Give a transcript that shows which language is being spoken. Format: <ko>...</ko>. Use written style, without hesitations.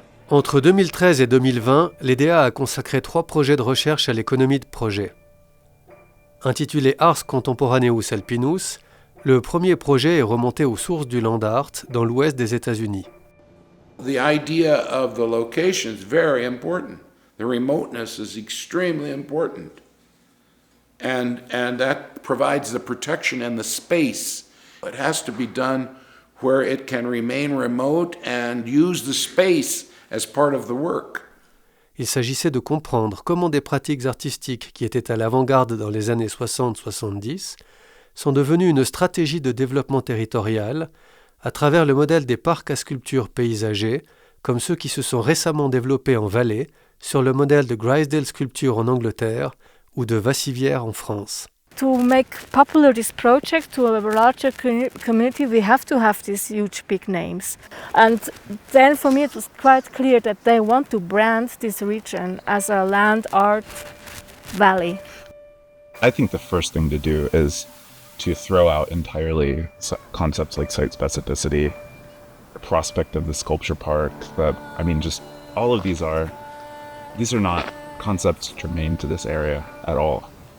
<fr>Entre 2013 et 2020, l'EDA a consacré 3 projets de recherche à l'économie de projet. Intitulé Ars Contemporaneus Alpinus, le premier projet est remonté aux sources du land art dans l'ouest des États-Unis.</fr> <en>The idea of the location is very important. The remoteness is extremely important. And that provides the protection and the space. It has to be done where it can remain remote and use the space as part of the work.</en> <fr>Il s'agissait de comprendre comment des pratiques artistiques qui étaient à l'avant-garde dans les années 60-70 sont devenues une stratégie de développement territorial à travers le modèle des parcs à sculptures paysagers, comme ceux qui se sont récemment développés en Valais, sur le modèle de Grizedale Sculpture en Angleterre ou de Vassivière en France.</fr> <en>To make popular this project to a larger community, we have to have these huge big names. And then for me it was quite clear that they want to brand this region as a land art valley. I think the first thing to do is to throw out entirely concepts like site specificity, prospect of the sculpture park, just all of these are not concepts germane to this area at all.</en>